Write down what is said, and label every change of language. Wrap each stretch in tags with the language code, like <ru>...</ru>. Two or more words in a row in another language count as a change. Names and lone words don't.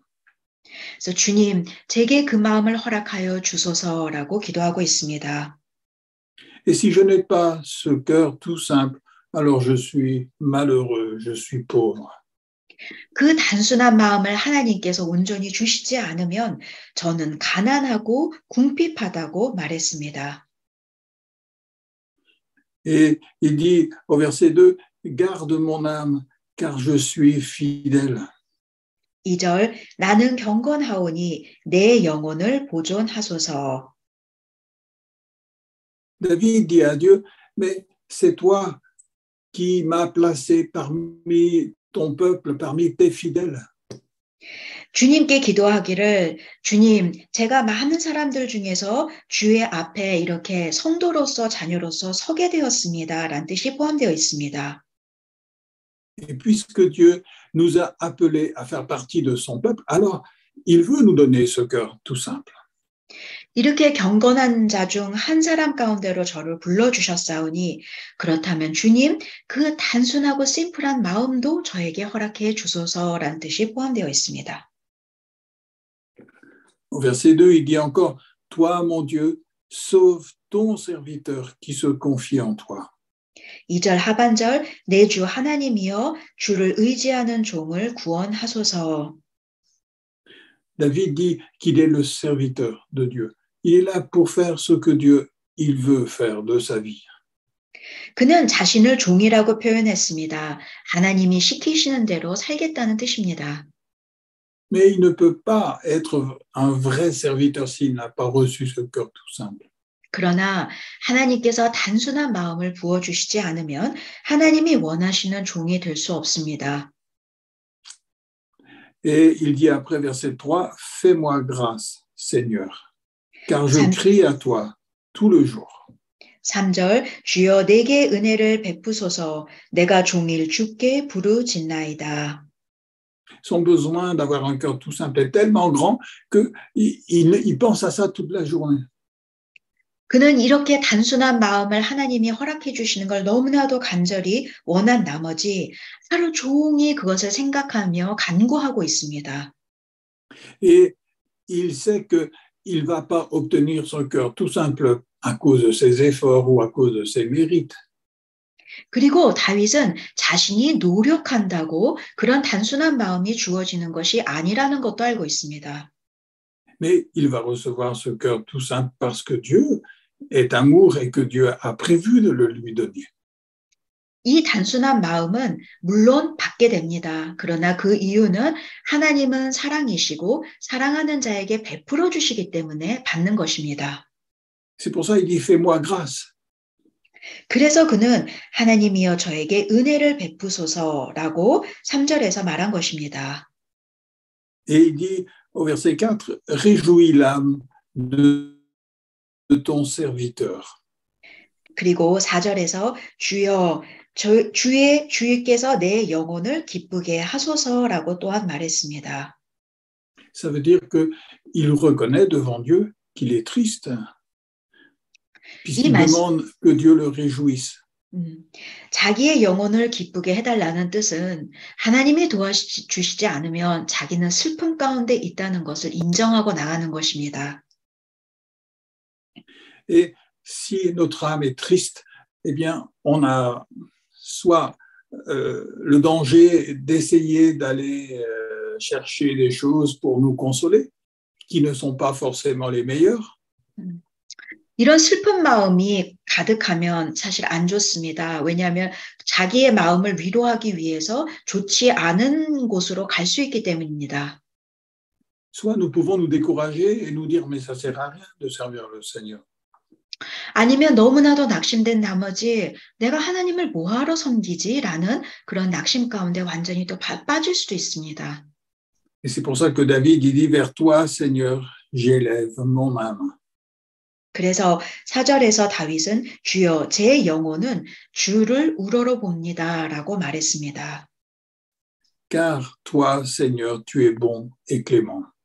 <ko>그래서 주님, 제게 그 마음을 허락하여 주소서라고 기도하고 있습니다.</ko> <fr>Et si je n'ai pas ce cœur tout simple, alors je suis malheureux, je suis pauvre.</fr> <ko>그 단순한 마음을 하나님께서 온전히 주시지 않으면 저는 가난하고 궁핍하다고 말했습니다.</ko> <fr>Et il dit au verset 2, garde mon âme, car je suis fidèle.</fr> <ko>2절, 나는 경건하오니 내 영혼을 보존하소서.</ko> <fr>David dit à Dieu, mais c'est toi qui m'as placé parmi ton peuple, parmi tes fidèles.</fr> <ko>주님께 기도하기를 주님, 제가 많은 사람들 중에서 주의 앞에 이렇게 성도로서 자녀로서 서게 되었습니다. 라는 뜻이 포함되어 있습니다.</ko> <fr>Et puisque Dieu nous a appelés à faire partie de son peuple, alors il veut nous donner ce cœur tout simple.</fr> <ko>이렇게 경건한 자 중 한 사람 가운데로 저를 불러주셨사오니 그렇다면 주님, 그 단순하고 심플한 마음도 저에게 허락해 주소서라는 뜻이 포함되어 있습니다.</ko> <fr>Au verset 2, il dit encore, toi, mon Dieu, sauve ton serviteur qui se confie en toi.</fr> <ko>2절 하반절, 내 주 하나님이여 주를 의지하는 종을 구원하소서.</ko> <fr>David dit qu'il est le serviteur de Dieu. Il est là pour faire ce que Dieu il veut faire de sa vie.</fr> <ko>그는 자신을 종이라고 표현했습니다. 하나님이 시키시는 대로 살겠다는 뜻입니다.</ko> <fr>Mais il ne peut pas être un vrai serviteur s'il n'a pas reçu ce cœur tout simple.</fr> <ko>그러나 하나님께서 단순한 마음을 부어주시지 않으면 하나님이 원하시는 종이 될 수 없습니다.</ko> <fr>Et il dit après verset 3, fais-moi grâce, Seigneur, car je crie à toi tout le jour.</fr> <ko>3절 주여 내게 은혜를 베푸소서 내가 종일 주께 부르짖나이다.</ko> <fr>Son besoin d'avoir un cœur tout simple est tellement grand qu'il pense à ça toute la journée.</fr> <ko>그는 이렇게 단순한 마음을 하나님이 허락해 주시는 걸 너무나도 간절히 원한 나머지 하루 종일 그것을 생각하며 간구하고 있습니다.</ko> <fr>Et il sait qu'il ne va pas obtenir son cœur tout simple à cause de ses efforts ou à cause de ses mérites.</fr> <ko>그리고 다윗은 자신이 노력한다고 그런 단순한 마음이 주어지는 것이 아니라는 것도 알고 있습니다.</ko> <fr>Mais il va recevoir ce cœur tout simple parce que Dieu est amour et que Dieu a prévu de le lui donner.</fr> <ko>이 단순한 마음은 물론 받게 됩니다. 그러나 그 이유는 하나님은 사랑이시고 사랑하는 자에게 베풀어 주시기 때문에 받는 것입니다.</ko> <fr>C'est pour ça qu'il dit fais-moi grâce.</fr> <ko>그래서 그는 하나님이여 저에게 은혜를 베푸소서라고 3절에서 말한 것입니다.</ko> <fr>Et il dit au verset 4, réjouis l'âme de ton serviteur.</fr> <ko>그리고 4절에서 주여 주께서 내 영혼을 기쁘게 하소서라고 또한 말했습니다.</ko> <fr>Ça veut dire qu'il reconnaît devant Dieu qu'il est triste, puisqu'il demande que Dieu le réjouisse.</fr> <ko>자기의 영혼을 기쁘게 해달라는 뜻은 하나님이 도와주시지 않으면 자기는 슬픔 가운데 있다는 것을 인정하고 나가는 것입니다.</ko> <fr>Et si notre âme est triste, eh bien, on a soit le danger d'essayer d'aller chercher des choses pour nous consoler, qui ne sont pas forcément les meilleures.</fr> <ko>이런 슬픈 마음이 가득하면 사실 안 좋습니다. 왜냐하면 자기의 마음을 위로하기 위해서 좋지 않은 곳으로 갈 수 있기 때문입니다.</ko> <fr>Soit nous pouvons nous décourager et nous dire, mais ça sert à rien de servir le Seigneur.</fr> <ko>아니면 너무나도 낙심된 나머지 내가 하나님을 뭐하러 섬기지? 라는 그런 낙심 가운데 완전히 또 빠질 수도 있습니다.</ko> <fr>Et c'est pour ça que David, il dit, vers toi, Seigneur, j'élève mon âme.</fr> <ko>그래서 4절에서 다윗은 주여 제 영혼은 주를 우러러 봅니다 라고 말했습니다.</ko> <fr>Car toi, Seigneur, tu es bon et clément.</fr>